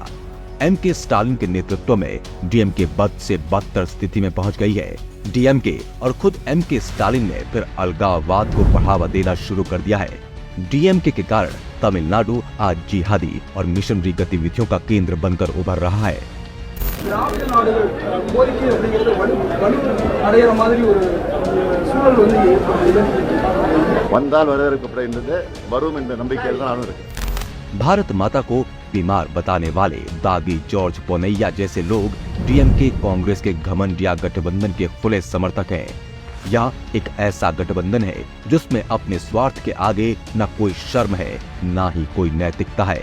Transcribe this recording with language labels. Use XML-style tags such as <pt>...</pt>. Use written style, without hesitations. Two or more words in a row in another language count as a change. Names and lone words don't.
<hi>एमके स्टालिन के नेतृत्व में डीएमके बद से बदतर स्थिति में पहुंच गई है। डीएमके और खुद एमके स्टालिन ने फिर अलगाववाद को बढ़ावा देना शुरू कर दिया है। डीएमके के कारण तमिलनाडु आज जिहादी और मिशनरी गतिविधियों का केंद्र बनकर उभर रहा है।</hi> <ta>திராவிட நாடுகள் கோரிக்கை அப்படிங்கிறது வலு அடையிற மாதிரி ஒரு சூழல் வந்து வந்தால் வரவேற்கப்படுகின்றது வரும் என்ற நம்பிக்கையில் தான் நானும் இருக்கேன்।</ta> <hi>भारत माता को बीमार बताने वाले दागी जॉर्ज पोनैया जैसे लोग डीएमके कांग्रेस के घमंडिया गठबंधन के खुले समर्थक हैं। यह एक ऐसा गठबंधन है जिसमें अपने स्वार्थ के आगे न कोई शर्म है न ही कोई नैतिकता है।</hi>